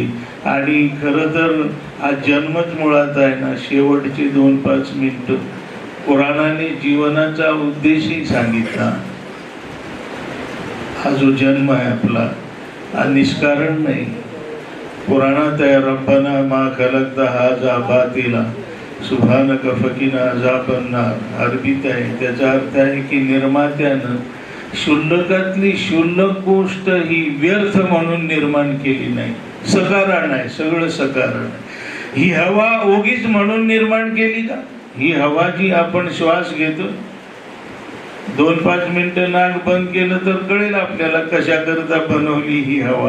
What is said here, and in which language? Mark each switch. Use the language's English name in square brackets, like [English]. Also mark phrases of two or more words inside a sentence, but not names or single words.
[Marathi] आणि खरं तर हा जन्मच मुळात आहे ना, शेवटचे 2-5 मिनिटं कुराणाने जीवनाचा उद्देशही सांगितला. हा जो जन्म आहे आपला हा निष्कारण नाही. कुराणात आहे [Arabic] ربنا ما خلقت هذا باطلا سبحانك فقنا عذاب النار. [Marathi] अरबीत आहे, त्याचा अर्थ आहे की निर्मात्यानं शुल्लकातली शुल्लक गोष्ट ही व्यर्थ म्हणून निर्माण केली नाही. सकारण आहे, सगळं सकारण आहे. ही हवा ओगीच म्हणून निर्माण केली का? ही हवा जी आपण श्वास घेतो, 2-5 मिनिटं नाक बंद केलं तर कळेल आपल्याला कशा करता बनवली ही हवा.